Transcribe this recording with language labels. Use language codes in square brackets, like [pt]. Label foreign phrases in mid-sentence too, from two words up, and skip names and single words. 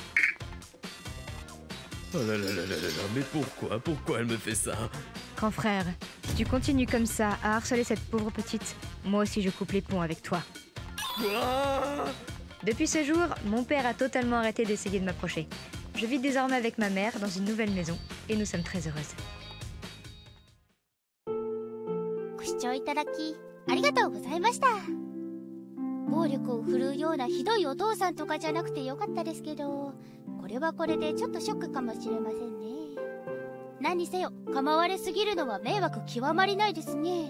[fr] Oh là là là là là, mais pourquoi elle me fait ça? Grand frère, si tu continues comme ça à harceler cette pauvre petite, moi aussi je coupe les ponts avec toi. Quoi? Depuis ce jour, mon père a totalement arrêté d'essayer de m'approcher. Je vis désormais avec ma mère dans une nouvelle maison et nous sommes très heureuses. [ja] ご視聴いただきありがとうございました。暴力を振るうようなひどいお父さんとかじゃなくてよかったですけど、これはこれでちょっとショックかもしれませんね。何にせよ構われすぎるのは迷惑極まりないですね。